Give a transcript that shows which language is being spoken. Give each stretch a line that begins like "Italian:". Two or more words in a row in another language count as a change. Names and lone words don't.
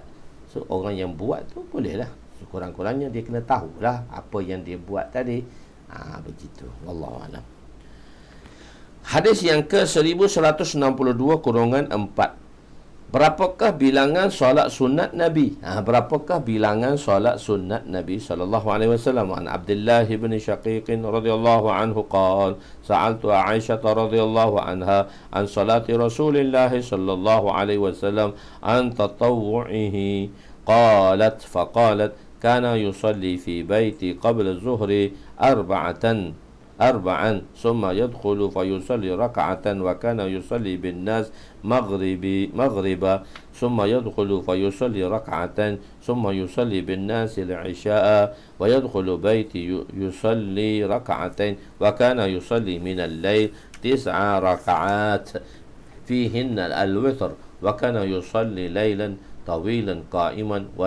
Malay: So orang yang buat tu boleh lah. So, kurang-kurangnya dia kena tahulah apa yang dia buat tadi. Begitu. Wallahualam. Hadis yang ke 1162 kurungan 4. Berapakah bilangan solat sunat Nabi? Berapakah bilangan solat sunat Nabi
Arabic: صلى الله عليه وسلم? عن عبد الله بن شقيق رضي الله عنه قال سألت عائشة رضي الله عنها عن صلاة رسول الله صلى الله عليه وسلم عن تطوعه قالت فقالت كان يصلي في بيتي قبل الظهر أربعا ثم يدخل فيصلي ركعة وكان يصلي بالناس مغربا ثم يدخل فيصلي ركعة ثم يصلي بالناس العشاء ويدخل بيتي يصلي ركعتين وكان يصلي من الليل 9 ركعات فيهن الوتر وكان يصلي ليلا طويلا قائما